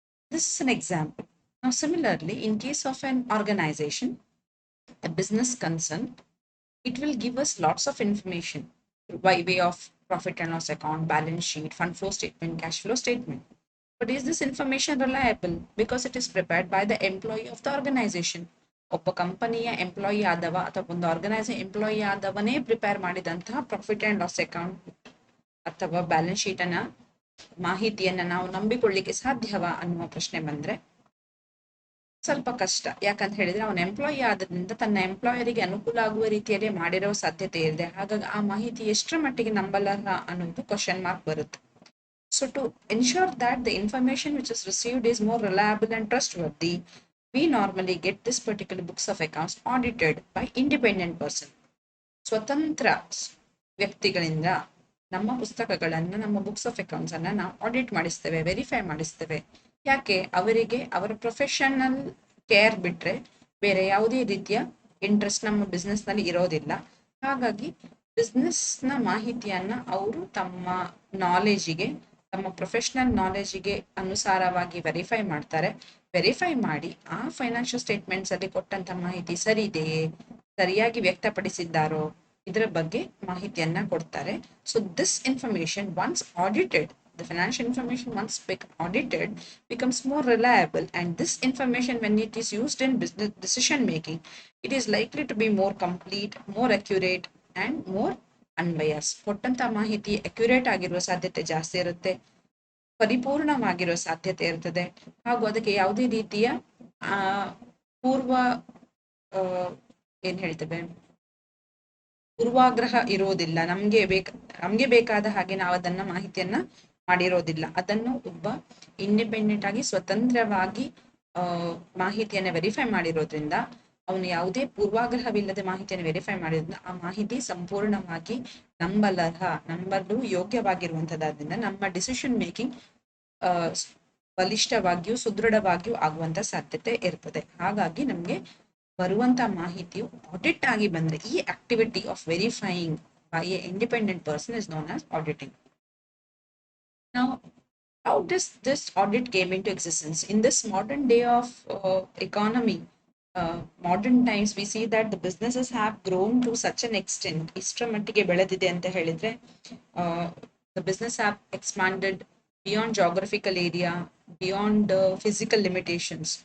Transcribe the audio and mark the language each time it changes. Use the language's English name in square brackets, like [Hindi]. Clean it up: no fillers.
[English] This is an example. Now, similarly, in case of an organization, a business concern, it will give us lots of information by way of profit and loss account, balance sheet, fund flow statement, cash flow statement. But is this information reliable? Because it is prepared by the employee of the organization. [Kannada] ಒಬ್ಬ ಕಂಪನಿಯ employee ಆದವ ಅಥವಾ ಒಂದು organisation employee ಆದವನೇ prepare ಮಾಡಿದಂತಹ profit and loss account ಅಥವಾ balance sheet ಅನ್ನ ಮಾಹಿತಿಯನ್ನ ನಾವು ನಂಬಿಕೊಳ್ಳಿಕ್ಕೆ ಸಾಧ್ಯವಾ ಅನ್ನುವ ಪ್ರಶ್ನೆ ಬಂದ್ರೆ ಸ್ವಲ್ಪ ಕಷ್ಟ. ಯಾಕಂತ ಹೇಳಿದ್ರೆ ಅವನ ಎಂಪ್ಲಾಯಿ ಆದ್ರಿಂದ ತನ್ನ ಎಂಪ್ಲಾಯರಿಗೆ ಅನುಕೂಲ ಆಗುವ ರೀತಿಯಲ್ಲಿ ಮಾಡಿರೋ ಸಾಧ್ಯತೆ ಇದೆ. ಹಾಗಾಗಿ ಆ ಮಾಹಿತಿ ಎಷ್ಟರ ಮಟ್ಟಿಗೆ ನಂಬಲರ್ಹ ಅನ್ನೋದು ಕ್ವಶನ್ ಮಾರ್ಕ್ ಬರುತ್ತೆ. [English] So to ensure that the information which is received is more reliable and trustworthy, we normally get this particular books of accounts audited by independent person. [Kannada] ಸ್ವತಂತ್ರ ವ್ಯಕ್ತಿಗಳಿಂದ ನಮ್ಮ ಪುಸ್ತಕಗಳನ್ನ, ನಮ್ಮ ಬುಕ್ಸ್ ಆಫ್ ಅಕೌಂಟ್ಸ್ ಅನ್ನ ನಾವು audit ಮಾಡಿಸ್ತೇವೆ, verify ಮಾಡಿಸ್ತೇವೆ. ಯಾಕೆ? ಅವರಿಗೆ ಅವರ ಪ್ರೊಫೆಷನಲ್ ಕೇರ್ ಬಿಟ್ರೆ ಬೇರೆ ಯಾವುದೇ ರೀತಿಯ ಇಂಟ್ರೆಸ್ಟ್ ನಮ್ಮ ಬಿಸ್ನೆಸ್ ನಲ್ಲಿ ಇರೋದಿಲ್ಲ. ಹಾಗಾಗಿ ಬಿಸ್ನೆಸ್ ನ ಮಾಹಿತಿಯನ್ನ ಅವರು ತಮ್ಮ ನಾಲೆಜಿಗೆ, ತಮ್ಮ ಪ್ರೊಫೆಷನಲ್ ನಾಲೆಜಿಗೆ ಅನುಸಾರವಾಗಿ ವೆರಿಫೈ ಮಾಡ್ತಾರೆ. ವೆರಿಫೈ ಮಾಡಿ ಆ ಫೈನಾನ್ಷಿಯಲ್ ಸ್ಟೇಟ್ಮೆಂಟ್ಸ್ ಅಲ್ಲಿ ಕೊಟ್ಟಂತ ಮಾಹಿತಿ ಸರಿ ಇದೆಯೇ, ಸರಿಯಾಗಿ ವ್ಯಕ್ತಪಡಿಸಿದ್ದಾರೋ, ಇದರ ಬಗ್ಗೆ ಮಾಹಿತಿಯನ್ನ ಕೊಡ್ತಾರೆ. [English] So this information once audited, the financial information once audited becomes more reliable, and this information when it is used in business decision making, it is likely to be more complete, more accurate and more unbiased. [Kannada] ಕೊಟ್ಟಂತ ಮಾಹಿತಿ accurate ಆಗಿರುವ ಸಾಧ್ಯತೆ ಜಾಸ್ತಿ ಇರುತ್ತೆ, ಪರಿಪೂರ್ಣವಾಗಿರೋ ಸಾಧ್ಯತೆ ಇರ್ತದೆ, ಹಾಗೂ ಅದಕ್ಕೆ ಯಾವುದೇ ರೀತಿಯ ಆ ಪೂರ್ವ ಏನ್ ಹೇಳ್ತೇವೆ ಪೂರ್ವಾಗ್ರಹ ಇರೋದಿಲ್ಲ. ನಮ್ಗೆ ಬೇಕಾದ ಹಾಗೆ ನಾವು ಅದನ್ನ ಮಾಹಿತಿಯನ್ನ ಮಾಡಿರೋದಿಲ್ಲ. ಅದನ್ನು ಒಬ್ಬ ಇಂಡಿಪೆಂಡೆಂಟ್ ಆಗಿ ಸ್ವತಂತ್ರವಾಗಿ ಮಾಹಿತಿಯನ್ನ ವೆರಿಫೈ ಮಾಡಿರೋದ್ರಿಂದ, ಅವನು ಯಾವುದೇ ಪೂರ್ವಾಗ್ರಹವಿಲ್ಲದೆ ಮಾಹಿತಿಯನ್ನು ವೆರಿಫೈ ಮಾಡಿರೋದ್ರಿಂದ ಆ ಮಾಹಿತಿ ಸಂಪೂರ್ಣವಾಗಿ ನಂಬಲು ಯೋಗ್ಯವಾಗಿರುವಂತದ್ರಿಂದ ನಮ್ಮ ಡಿಸಿಷನ್ ಮೇಕಿಂಗ್ ಬಲಿಷ್ಠವಾಗಿಯೂ ಸುದೃಢವಾಗಿಯೂ ಆಗುವಂತ ಸಾಧ್ಯತೆ ಇರ್ತದೆ. ಹಾಗಾಗಿ ನಮ್ಗೆ ಬರುವಂತ ಮಾಹಿತಿಯು ಆಡಿಟ್ ಆಗಿ ಬಂದ್ರೆ, [English] ಈ activity of verifying by a independent person is known as auditing. Now, how does this audit came into existence? In this modern day of economy, modern times, we see that the businesses have grown to such an extent. [Kannada] ಇಷ್ಟರ ಮಟ್ಟಿಗೆ ಬೆಳೆದಿದೆ ಅಂತ ಹೇಳಿದ್ರೆ, [English] the business have expanded beyond geographical area, beyond physical limitations.